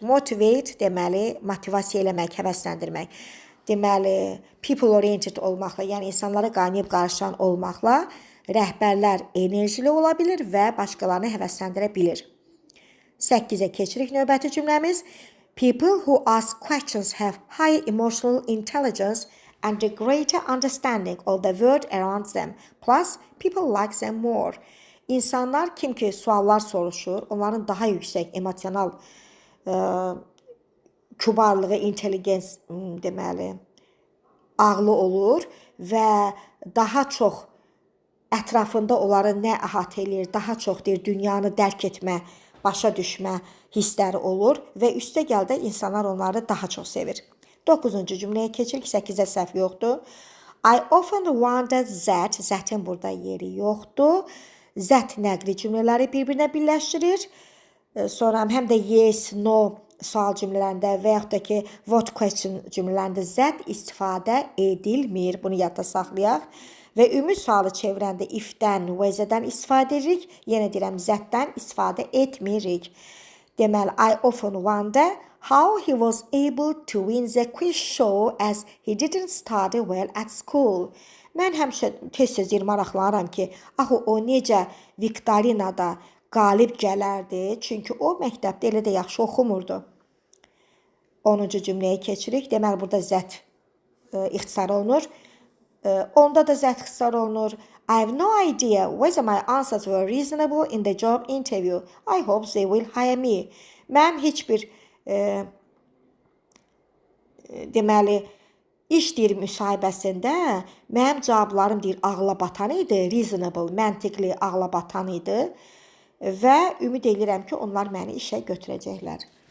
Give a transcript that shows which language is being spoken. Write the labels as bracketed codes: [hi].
[az] Motivate deməli motivasiya eləmək, həvəsləndirmək. Deməli people oriented olmaqla, yəni insanlara qaynayıb qarışan olmaqla rəhbərlər enerjili ola bilir və başqalarını həvəsləndirə bilir. 8-ə keçirik növbəti cümləmiz. [en] People who ask questions have high emotional intelligence and a greater understanding of the world around them. Plus, people like them more. [az] İnsanlar kim ki suallar soruşur, onların daha yüksək emosional kübarlığı, intelligens deməli, ağlı olur və daha çox ətrafında onları nə əhatə eləyir, daha çox deyir, dünyanı dərk etmə, başa düşmə hissləri olur və üstəgəl də insanlar onları daha çox sevir. 9-cu cümləyə keçirik, 8-də səhv yoxdur. [en] I often wonder that, [az] zətin burada yeri yoxdur. Zət nəqli cümlələri bir-birinə birləşdirir. Sonra həm də yes, no sual cümlələrində və yaxud da ki what question cümlələrində zət istifadə edilmir. Bunu yadda saxlayaq. Və ümumi sualı çevirəndə if-dən, vəzədən istifadə edirik. Yenə deyirəm, zətdən istifadə etmirik. [en] Deməli, I often wonder how he was able to win the quiz show as he didn't study well at school. [az] Mən həmişə tez-tez maraqlanıram ki, axı o necə Viktorinada qalib gələrdi, çünki o məktəbdə elə də yaxşı oxumurdu. 10-cu cümləyə keçirik. Deməli, burada zət ixtisar olunur. Onda da zət ixtisar olunur. [en] I have no idea whether my answers were reasonable in the job interview. I hope they will hire me. [az] Mənim heç bir deməli, iş deyir müsahibəsində mənim cavablarım deyir ağla batan idi, reasonable, məntiqli, ağla batan idi və ümid edirəm ki, onlar məni işə götürəcəklər.